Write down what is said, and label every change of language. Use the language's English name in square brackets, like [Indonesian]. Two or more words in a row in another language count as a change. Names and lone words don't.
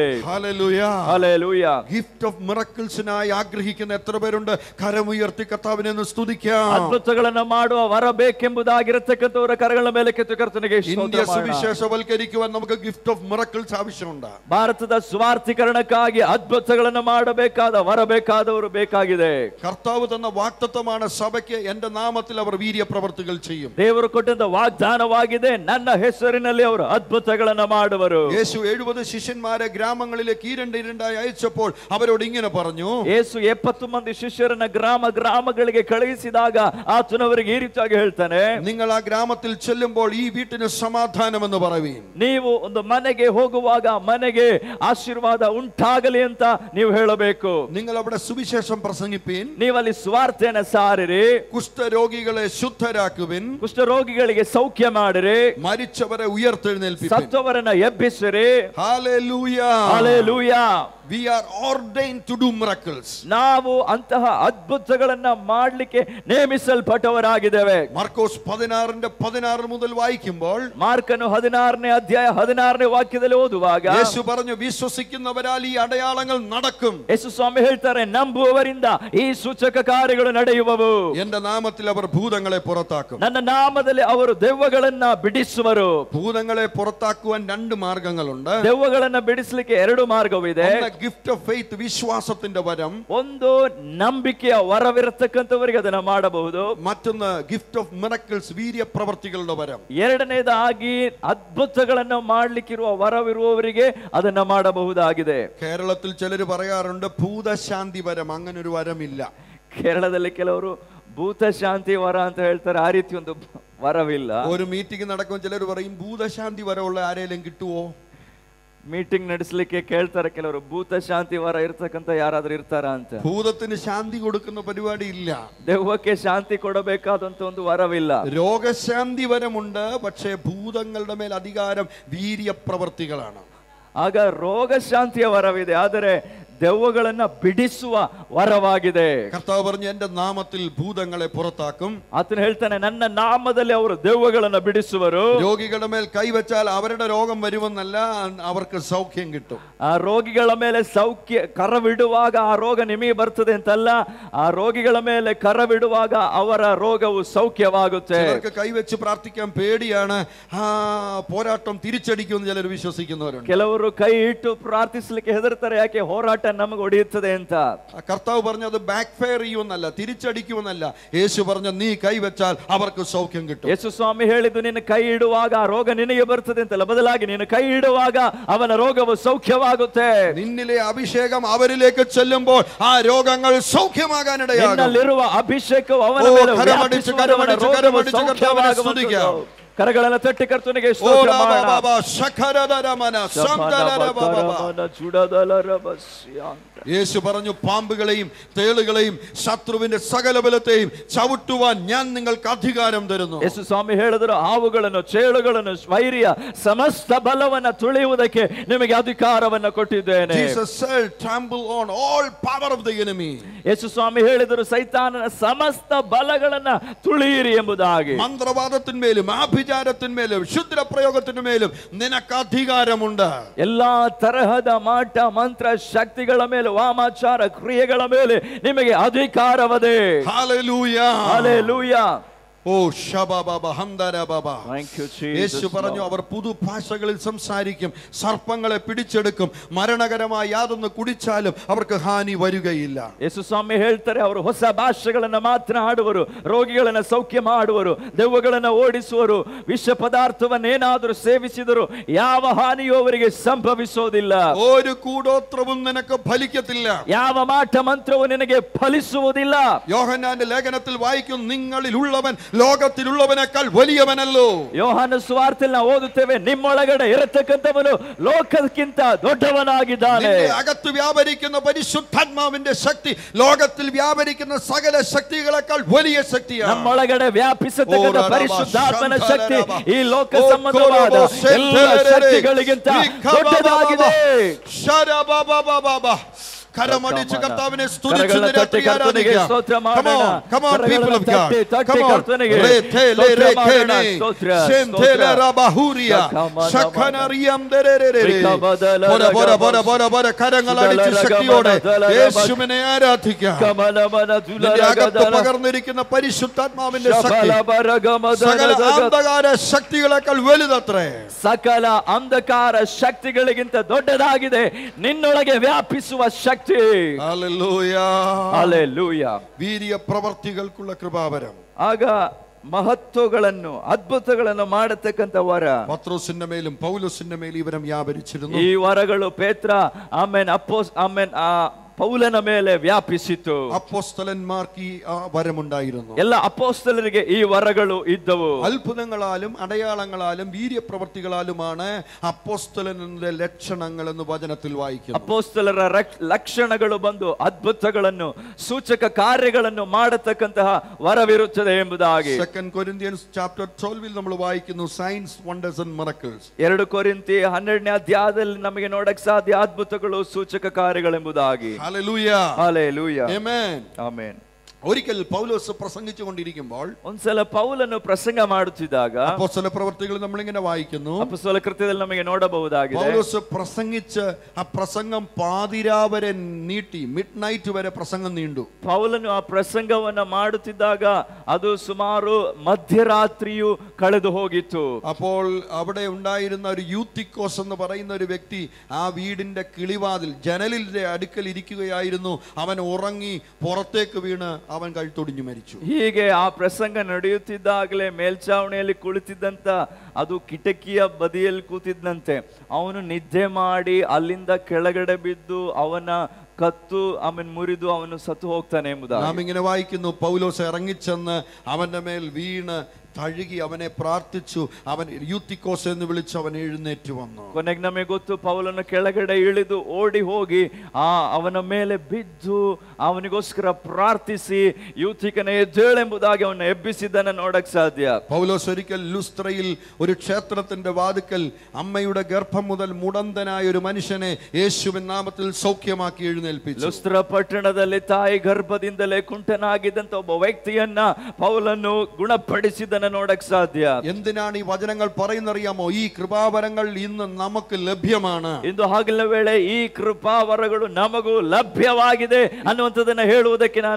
[Malayalam] ഹല്ലേലൂയ, ഹല്ലേലൂയ. [English] gift of miracles [Malayalam] ആഗ്രഹിക്കുന്ന എത്ര പേരുണ്ട്? കരമുയർത്തി കർത്താവിനെ ഒന്ന് സ്തുതിക്കാം. [Kannada] ಅದ್ಭುತಗಳನ್ನು ಮಾಡುವ ವರ ಬೇಕೆಂಬುದಾಗಿರತಕ್ಕಂಥವರ ಕರಗಳ ಮೇಲೆ ಕೆತ್ತು ಕರ್ತನಿಗೆ [Malayalam] ഇന്ത്യ സുവിശേഷവൽക്കരിക്കുവാൻ നമുക്ക് [English] gift of miracles [Malayalam] ആവശ്യമുണ്ട്. [Kannada] ಭಾರತದ ಸ್ವಾರ್ಥೀಕರಣಕ್ಕಾಗಿ ಅದ್ಭುತಗಳನ್ನು ಮಾಡಬೇಕಾದ ವರ ಬೇಕಾದವರು ಬೇಕಾಗಿದೆ. [Malayalam] കർത്താവ് തന്ന വാഗ്ദത്തമാണ് സഭയ്ക്ക്, എന്റെ നാമത്തിൽ അവർ വീര്യ പ്രവർത്തികൾ ചെയ്യും. [Kannada] ದೇವರು ಕೊಟ್ಟಂತ ವಾಗ್ದಾನವಾಗಿದೆ, ನನ್ನ ಹೆಸರಿನಲ್ಲಿ ಅವರು ಅದ್ಭುತಗಳನ್ನು ಮಾಡುವರು. [Malayalam] യേശു 70 ശിഷ്യന്മാരെ ഗ്രാമങ്ങളിലേക്ക് ഈരണ്ടായി അയച്ചപ്പോൾ അവരോട് ഇങ്ങനെ പറഞ്ഞു. [Kannada] ಯೇಸು 70 ಮಂದಿ ಶಿಷ್ಯರನ್ನ ಗ್ರಾಮಗಳಿಗೆ ಕಳುಹಿಸಿದಾಗ ಆತನವರಿಗೆ ಈ ರೀತಿಯಾಗಿ ಹೇಳ್ತಾನೆ, [Malayalam] നിങ്ങൾ ആ ഗ്രാമത്തിൽ ചെല്ലുമ്പോൾ ഈ വീട്ടിന് സമാധാനം എന്ന് പറയുവീൻ. [Kannada] ನೀವು ಒಂದು ಮನೆಗೆ ಹೋಗುವಾಗ ಮನೆಗೆ ಆಶೀರ್ವಾದ ಉಂಟಾಗಲಿ ಅಂತ ನೀವು ಹೇಳಬೇಕು. [Malayalam] നിങ്ങൾ അവിടെ സുവിശേഷം പ്രസംഗിപ്പീൻ. [Kannada] ನೀವಲ್ಲಿ ಸ್ವಾರ್ಥೆಯನ್ನು ಸಾರಿರಿ. [Malayalam] കുഷ്ഠരോഗികളെ ശുദ്ധരാക്കുവിൻ. [Kannada] ಕುಷ್ಠರೋಗಿಗಳಿಗೆ ಸೌಖ್ಯ ಮಾಡಿರಿ. [Malayalam] മരിച്ചവരെ ഉയർത്തെഴുന്നേൽപ്പിൻ. [Kannada] ಸತ್ತವರನ್ನ ಎಬ್ಬಿಸಿರಿ. [Malayalam] ഹല്ലേലൂയ, [Kannada] ಹಲ್ಲೆಲೂಯ. [English] We are ordained to do miracles. [Kannada] ನಾವು ಅಂತಹ ಅದ್ಭುತಗಳನ್ನ ಮಾಡಲಿಕ್ಕೆ ನೇಮಿಸಲ್ಪಟ್ಟವರಾಗಿದ್ದೇವೆ. [Malayalam] മാർക്കോസ് 16 മുതൽ വായിക്കുമ്പോൾ, [Kannada] ಮಾರ್ಕನು 16ನೇ ಅಧ್ಯಾಯ 16ನೇ ವಾಕ್ಯದಲ್ಲಿ ಓದುವಾಗ [Malayalam] യേശു പറഞ്ഞു, വിശ്വസിക്കുന്നവരാൽ ಈ അടയാളങ്ങൾ നടക്കും. [Kannada] ಯೇಸು ಸ್ವಾಮಿ ಹೇಳ್ತಾರೆ, ನಂಬುವವರಿಂದ ಈ ಸೂಚಕ ಕಾರ್ಯಗಳು ನಡೆಯುವವು. [Malayalam] എന്റെ നാമത്തിൽ അവർ ഭൂതങ്ങളെ പുറത്താക്കും. [Kannada] ನನ್ನ ನಾಮದಲ್ಲಿ ಅವರು ದೆವ್ವಗಳನ್ನ ಬಿಡಿಸುವರು. [Malayalam] ഭൂതങ്ങളെ പുറത്താക്കുവാൻ 2 മാർഗങ്ങളുണ്ട്. [Kannada] ದೆವ್ವಗಳನ್ನ ಬಿಡಿಸಲಿಕ್ಕೆ 2 ಮಾರ್ಗವಿದೆ. [English] gift of faith, [Malayalam] വിശ്വാസത്തിന്റെ വരം. [Kannada] ಒಂದು ನಂಬಿಕೆಯ ವರವಿರತಕ್ಕಂಥವರಿಗೆ ಅದನ್ನ ಮಾಡಬಹುದು. [Malayalam] മറ്റൊന്ന് [English] gift of miracles, [Malayalam] വീര്യ പ്രവർത്തികളുടെ വരം. [Kannada] ಎರಡನೇದಾಗಿ ಅದ್ಭುತಗಳನ್ನ ಮಾಡ್ಲಿಕ್ಕಿರುವ ವರವಿರುವವರಿಗೆ ಅದನ್ನ ಮಾಡಬಹುದಾಗಿದೆ. [Malayalam] കേരളത്തിൽ ചിലർ പറയാറുണ്ട് ഭൂതശാന്തി വരം. അങ്ങനെ ഒരു വരമില്ല. [Kannada] ಕೇರಳದಲ್ಲಿ ಕೆಲವರು ಭೂತ ಶಾಂತಿ ವರ ಅಂತ ಹೇಳ್ತಾರೆ. ಆ ರೀತಿ ಒಂದು ವರವಿಲ್ಲ. [Malayalam] ഒരു മീറ്റിംഗ് നടക്കുമ്പോൾ ചിലർ പറയും ഭൂതശാന്തി വരമുള്ള ആരെങ്കിലും കിട്ടുവോ? [Kannada] ಮೀಟಿಂಗ್ ನಡೆಸಲಿಕ್ಕೆ ಕೇಳ್ತಾರೆ ಕೆಲವರು, ಭೂತ ಶಾಂತಿ ವರ ಇರ್ತಕ್ಕಂಥ ಯಾರಾದ್ರೂ ಇರ್ತಾರ ಅಂತ. [Malayalam] ഭൂതത്തിന് ശാന്തി കൊടുക്കുന്ന പരിപാടി ഇല്ല. [Kannada] ದೆವ್ವಕ್ಕೆ ಶಾಂತಿ ಕೊಡಬೇಕಾದಂತ ಒಂದು ವರವಿಲ್ಲ. [Malayalam] രോഗശാന്തി വരമുണ്ട്, പക്ഷേ ഭൂതങ്ങളുടെ മേൽ അധികാരം വീര്യ പ്രവർത്തികളാണ്. [Kannada] ಆಗ ರೋಗ ಶಾಂತಿಯ ವರವಿದೆ, ಆದರೆ ದೆವ್ವಗಳನ್ನ ಬಿಡಿಸುವ ವರವಾಗಿದೆ. [Malayalam] കർത്താവ് പറഞ്ഞു, എന്റെ നാമത്തിൽ ഭൂതങ്ങളെ പുറത്താക്കും. [Kannada] ಆತನು ಹೇಳ್ತಾನೆ, ನನ್ನ ನಾಮದಲ್ಲಿ ಅವರು ದೆವ್ವಗಳನ್ನ ಬಿಡಿಸುವರು. [Malayalam] രോഗികളുടെ മേൽ കൈവച്ചാൽ അവരുടെ രോഗം വരുമെന്നല്ല, അവർക്ക് സൗഖ്യം കിട്ടും. [Kannada] ಆ ರೋಗಿಗಳ ಮೇಲೆ ಸೌಖ್ಯ ಕರವಿಡುವಾಗ ಆ ರೋಗ ನಿಮಗೆ ಬರ್ತದೆ ಅಂತಲ್ಲ, ಆ ರೋಗಿಗಳ ಮೇಲೆ ಕರವಿಡುವಾಗ ಅವರ ರೋಗವು ಸೌಖ್ಯವಾಗುತ್ತೆ. [Malayalam] ചിലർക്ക് കൈവച്ച് പ്രാർത്ഥിക്കാൻ പേടിയാണ്. പോരാട്ടം തിരിച്ചടിക്കുമെന്ന് ചിലർ വിശ്വസിക്കുന്നവരുണ്ട്. [Kannada] ಕೆಲವರು ಕೈ ಇಟ್ಟು ಪ್ರಾರ್ಥಿಸಲಿಕ್ಕೆ ಹೆದರ್ತಾರೆ, ಯಾಕೆ ಹೋರಾಟ ನಮಗೆ ಹೊಡೆಯುತ್ತದೆ ಅಂತ. [Malayalam] കർത്താവ് പറഞ്ഞു അത് [English] back fire [Malayalam] ചെയ്യുമെന്നല്ല, തിരിച്ചടിക്കുമെന്നല്ല. യേശു പറഞ്ഞു നീ കൈവച്ചാൽ അവർക്ക് സൗഖ്യം കിട്ടും. [Kannada] ಯೇಸು ಸ್ವಾಮಿ ಹೇಳಿದ್ದು, ನಿನ್ನ ಕೈ ಇಡುವಾಗ ಆ ರೋಗ ನಿನಗೆ ಬರ್ತದೆ ಅಂತಲ್ಲ, ಬದಲಾಗಿ ನೀನು ಕೈ ಇಡುವಾಗ ಅವನ ರೋಗವು ಸೌಖ್ಯವಾಗುತ್ತೆ. [Malayalam] നിന്നിലെ അഭിഷേകം അവരിലേക്ക് ചെല്ലുമ്പോൾ ആ രോഗങ്ങൾ സൗഖ്യമാകാനിടയാകും. [Kannada] ನಿನ್ನಲ್ಲಿರುವ ಅಭಿಷೇಕವು ಅವನ ಮೇಲೆ ವ್ಯಾಪಿಸುವ ಕರಗಳನ್ನು ತಟ್ಟಿ ಕರ್ತನಿಗೆ ಸ್ತೋತ್ರ ಮಾಡೋಣ. [Malayalam] യേശു പറഞ്ഞു, പാമ്പുകളെയും തേളുകളെയും ശത്രുവിന്റെ സകല ബലത്തെയും ചവിട്ടുവാൻ ഞാൻ നിങ്ങൾക്ക് അധികാരം തരുന്നു. [Kannada] ಯೇಸು ಸ್ವಾಮಿ ಹೇಳಿದರು, ಹಾವುಗಳನ್ನು ಚೇಳುಗಳನ್ನು ವೈರಿಯ ಸಮಸ್ತ ಬಲವನ್ನು ತುಳಿಯುವುದಕ್ಕೆ ನಿಮಗೆ ಅಧಿಕಾರವನ್ನು ಕೊಟ್ಟಿದ್ದೇನೆ. [English] Jesus said, trample on all power of the enemy. [Kannada] ಯೇಸು ಸ್ವಾಮಿ ಹೇಳಿದರು, ಸೈತಾನನ ಸಮಸ್ತ ಬಲಗಳನ್ನ ತುಳಿಯಿರಿ ಎಂಬುದಾಗಿ. [Malayalam] മന്ത്രവാദത്തിന്മേലും ആഭിചാരത്തിന്മേലും ക്ഷുദ്ര പ്രയോഗത്തിന്മേലും നിനക്ക് അധികാരമുണ്ട്. [Kannada] ಎಲ್ಲಾ ತರಹದ ಮಾಟ ಮಂತ್ರ ಶಕ್ತಿಗಳ ಮೇಲೆ, ವಾಮಾಚಾರ ಕ್ರಿಯೆಗಳ ಮೇಲೆ ನಿಮಗೆ ಅಧಿಕಾರವದೆ. [Malayalam] ഹല്ലേലൂയ, [Kannada] ಹಲ್ಲೆಲೂಯ. ഓ ശബബബ ഹംദരബബ. [Malayalam] യേശു പറഞ്ഞു, അവർ പുതുഭാഷകളിൽ സംസാരിക്കും, സർപ്പങ്ങളെ പിടിച്ചെടുക്കും, മരണകരമായ യാതൊന്ന് കുടിച്ചാലും അവർക്ക് ഹാനി വരികയില്ല. [Kannada] ಯೇಸು ಸ್ವಾಮಿ ಹೇಳ್ತಾರೆ, ಅವರು ಹೊಸ ಭಾಷೆಗಳನ್ನ ಮಾತನಾಡುವರು, ರೋಗಿಗಳನ್ನ ಸೌಖ್ಯ ಮಾಡುವರು, ದೆವ್ವಗಳನ್ನ ಓಡಿಸುವರು, ವಿಷ ಪದಾರ್ಥವನ್ನೇನಾದರೂ ಸೇವಿಸಿದರು ಯಾವ ಹಾನಿಯೂ ಅವರಿಗೆ ಸಂಭವಿಸೋದಿಲ್ಲ. [Malayalam] ഒരു കൂടോത്രവും നിനക്ക് ഫലിക്കത്തില്ല. [Kannada] ಯಾವ ಮಾಟ ಮಂತ್ರವು ನಿನಗೆ ಫಲಿಸುವುದಿಲ್ಲ. [Malayalam] യോഹന്നാന്റെ ലേഖനത്തിൽ വായിക്കും, നിങ്ങളിൽ ഉള്ളവൻ ലോകത്തിലുള്ളവനേക്കാൾ വലിയവനല്ലോ. [Kannada] ಯೋಹಾನ ಸುವಾರ್ತೆಯಲ್ಲಿ ನಾವು ಓದುತ್ತೇವೆ, ನಿಮ್ಮೊಳಗಡೆ ಇರತಕ್ಕಂತವನು ಲೋಕಕ್ಕಿಂತ ದೊಡ್ಡವನಾಗಿದ್ದಾನೆ. [Malayalam] അകത്ത് വ്യാപരിക്കുന്ന പരിശുദ്ധാത്മാവിന്റെ ശക്തി ലോകത്തിൽ വ്യാപരിക്കുന്ന സകല ശക്തികളെക്കാൾ വലിയ ശക്തിയാണ്. [Kannada] ನಮ್ಮೊಳಗಡೆ ವ್ಯಾಪಿಸತಕ್ಕಂತ ಪರಿಶುದ್ಧಾತ್ಮನ ಶಕ್ತಿ ಈ ಲೋಕ ಸಂಬಂಧವಾದ ಎಲ್ಲ ಶಕ್ತಿಗಳಿಗಿಂತ ದೊಡ್ಡದಾಗಿದೆ. [Malayalam] കരമടിച്ച് കർത്താവിനെ സ്തുതിച്ച് രാത്രി ആരാധിക്കാം. [English] Come on, come on people of God. Come on. Retele rekene. Shentele rabahuria. Shakhanariyam dererere. [Malayalam] Bora കരങ്ങളടിച്ച് ശക്തിയോടെ യേശുവിനെ ആരാധിക്കാം. നിന്റെ അകത്ത് പകർന്നിരിക്കുന്ന പരിശുദ്ധാത്മാവിന്റെ ശക്തി സകല അന്ധകാര ശക്തികളെക്കാൾ വലുതത്രേ. [Kannada] ಸಕಲ ಅಂಧಕಾರ ಶಕ್ತಿಗಳಿಗಿಂತ ದೊಡ್ಡದಾಗಿದೆ ನಿನ್ನೊಳಗೆ ವ್ಯಾಪಿಸುವ ಶಕ್ತಿ. [Malayalam] ഹല്ലേലൂയ, [Kannada] ಹಲ್ಲೆಲೂಯ. [Malayalam] വീര്യ പ്രവൃത്തികൾക്കുള്ള കൃപാവരം. [Kannada] ಆಗ ಮಹತ್ವಗಳನ್ನು ಅದ್ಭುತಗಳನ್ನು ಮಾಡತಕ್ಕಂತ ವರ [Malayalam] പത്രോസിന്റെ മേലും പൗലോസിന്റെ മേലും ഇവരും വ്യാപരിച്ചിരുന്നു. [Kannada] ಈ ವರಗಳು ಪೇತ್ರ ಆಮೇನ್ ಪೌಲನ ಮೇಲೆ ವ್ಯಾಪಿಸಿತು. [Malayalam] അപ്പോസ്തലന്മാർക്ക് ഈ വരമുണ്ടായിരുന്നു. [Kannada] ಎಲ್ಲ ಅಪೋಸ್ತಲರಿಗೆ ಈ ವರಗಳು ಇದ್ದವು. [Malayalam] അത്ഭുതങ്ങളാലും അടയാളങ്ങളാലും വീര്യപ്രവൃത്തികളാലുമാണ് അപ്പോസ്തലന്റെ ലക്ഷണങ്ങൾ എന്ന് വചനത്തിൽ വായിക്കുന്നു. [Kannada] ಅಪೋಸ್ತಲರ ಲಕ್ಷಣಗಳು ಬಂದು ಅದ್ಭುತಗಳನ್ನು ಸೂಚಕ ಕಾರ್ಯಗಳನ್ನು ಮಾಡತಕ್ಕಂತಹ ವರವಿರುತ್ತದೆ ಎಂಬುದಾಗಿ [English] 2 Corinthians chapter 12 [Malayalam] നമ്മൾ വായിക്കുന്നു, [English] signs wonders and miracles. [Kannada] 2 ಕೊರಿಂಥಿ 12ನೇ ಅಧ್ಯಾಯದಲ್ಲಿ ನಮಗೆ ನೋಡಕ್ಕೆ ಸಾಧ್ಯ ಅದ್ಭುತಗಳು ಸೂಚಕ ಕಾರ್ಯಗಳೆಂಬುದಾಗಿ. [English] Hallelujah. Hallelujah. Amen. Amen. [Malayalam] ഒരിക്കൽ പൗലോസ് പ്രസംഗിച്ചുകൊണ്ടിരിക്കുമ്പോൾ [Kannada] ಒಂದ್ಸಲ ಪೌಲನು ಪ್ರಸಂಗ ಮಾಡುತ್ತಿದ್ದಾಗ [Malayalam] അപ്പോസ്തല പ്രവൃത്തികൾ നമ്മളിങ്ങനെ വായിക്കുന്നു. [Kannada] ಅಪೊಸ್ತಲ ಕೃತ್ಯದಲ್ಲಿ ನಮಗೆ ನೋಡಬಹುದಾಗಿದೆ. [Malayalam] പൗലോസ് പ്രസംഗിച്ച് ആ പ്രസംഗം പാതിരാവരെ നീട്ടി, [English] mid night [Malayalam] വരെ പ്രസംഗം നീണ്ടു. [Kannada] ಪೌಲನು ಆ ಪ್ರಸಂಗವನ್ನ ಮಾಡುತ್ತಿದ್ದಾಗ ಅದು ಸುಮಾರು ಮಧ್ಯರಾತ್ರಿಯು ಕಳೆದು ಹೋಗಿತ್ತು. [Malayalam] അപ്പോൾ അവിടെ ഉണ്ടായിരുന്ന ഒരു യൂത്തിക്കോസ് എന്ന് പറയുന്ന ഒരു വ്യക്തി ആ വീടിന്റെ കിളിവാതിൽ ജനലിന്റെ അടുക്കൽ ഇരിക്കുകയായിരുന്നു. അവൻ ഉറങ്ങി പുറത്തേക്ക് വീണ് അവൻ കഴുത്തൊടിഞ്ഞു മരിച്ചു. [Kannada] ಹೀಗೆ ಆ ಪ್ರಸಂಗ ನಡೆಯುತ್ತಿದ್ದಾಗಲೇ ಮೇಲ್ಚಾವಣಿಯಲ್ಲಿ ಕುಳಿತಿದ್ದಂತ ಅದು ಕಿಟಕಿಯ ಬದಿಯಲ್ಲಿ ಕೂತಿದ್ದಂತೆ ಅವನು ನಿದ್ದೆ ಮಾಡಿ ಅಲ್ಲಿಂದ ಕೆಳಗಡೆ ಬಿದ್ದು ಅವನ ಕತ್ತು ಅವನ ಮುರಿದು ಅವನ ಸತ್ತು ಹೋಗ್ತಾನೆ ಎಂಬುದಾಗಿ [Malayalam] നാം ഇങ്ങനെ വായിക്കുന്നു. പൗലോസ് ഇറങ്ങിച്ചെന്ന് അവന്റെ മേൽ വീണ് തഴുകി അവനെ പ്രാർത്ഥിച്ചു. അവൻ യൂത്തിക്കോസ് എന്ന് വിളിച്ച് അവൻ എഴുന്നേറ്റ് വന്നു. [Kannada] ಕೊನೆಗೆ ನಮಗೆ ಗೊತ್ತು, ಪೌಲನ ಕೆಳಗಡೆ ಇಳಿದು ಓಡಿ ಹೋಗಿ ಅವನ ಮೇಲೆ ಬಿದ್ದು ಅವನಿಗೋಸ್ಕರ ಪ್ರಾರ್ಥಿಸಿ യൂത്തിಕനെ ಎದ್ದೇಳೆಂಬುದಾಗಿ ಅವನ ಎಬ್ಬಿಸಿದ್ದನ್ನು ನೋಡಕ್ ಸಾಧ್ಯ. [Malayalam] പൗലോസ് ഒരിക്കൽ ലുസ്ത്രയിൽ ഒരു ക്ഷേത്രത്തിന്റെ വാതിക്കൽ അമ്മയുടെ ഗർഭം മുതൽ മുടന്തനായ ഒരു മനുഷ്യനെ യേശുവിൻ നാമത്തിൽ സൗഖ്യമാക്കി എഴുന്നേൽപ്പിച്ചു. [Kannada] ಲುಸ್ತ್ರ ಪಟ್ಟಣದಲ್ಲಿ ತಾಯಿ ಗರ್ಭದಿಂದಲೇ ಕುಂಟನಾಗಿದ್ದಂತ ಒಬ್ಬ ವ್ಯಕ್ತಿಯನ್ನ ಪೌಲನು ಗುಣಪಡಿಸಿದನ ನೋಡಕ್ ಸಾಧ್ಯ. [Malayalam] എന്തിനാണ് ഈ വചനങ്ങൾ പറയുന്നറിയാമോ? ഈ കൃപാവരങ്ങൾ ഇന്ന് നമുക്ക് ലഭ്യമാണ്. [Kannada] ಇಂದು ಹಗಲ ವೇಳೆ ಈ ಕೃಪಾವರಗಳು ನಮಗೂ ಲಭ್ಯವಾಗಿದೆ ಅನ್ನುವಂಥದ್ದನ್ನ ಹೇಳುವುದಕ್ಕೆ ನಾನು